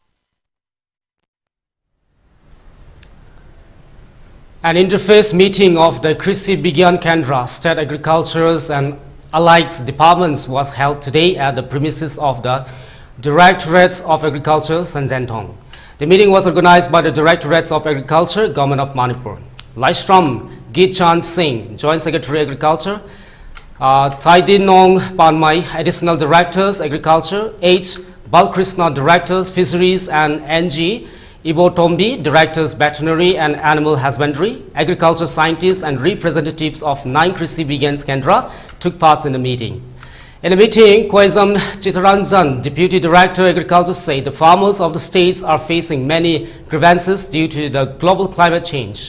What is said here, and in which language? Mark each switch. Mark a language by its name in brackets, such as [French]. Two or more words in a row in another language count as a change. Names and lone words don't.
[English] An interface meeting of the Krishi Bigyan Kendra, State Agricultures and Allied Departments was held today at the premises of the Directorates of Agriculture, Sanzentong. The meeting was organized by the Directorates of Agriculture, Government of Manipur. Laistram Gichan Singh, Joint Secretary Agriculture, Taidinong Panmei, Additional Directors Agriculture, H. Balkrishna, Directors Fisheries, and NG Ibo Tombi, Directors Veterinary and Animal Husbandry. Agriculture scientists and representatives of 9 Krishi Bigyan Kendra took part in the meeting. In the meeting, Kwaizam Chitaranjan, Deputy Director Agriculture, said the farmers of the states are facing many grievances due to the global climate change.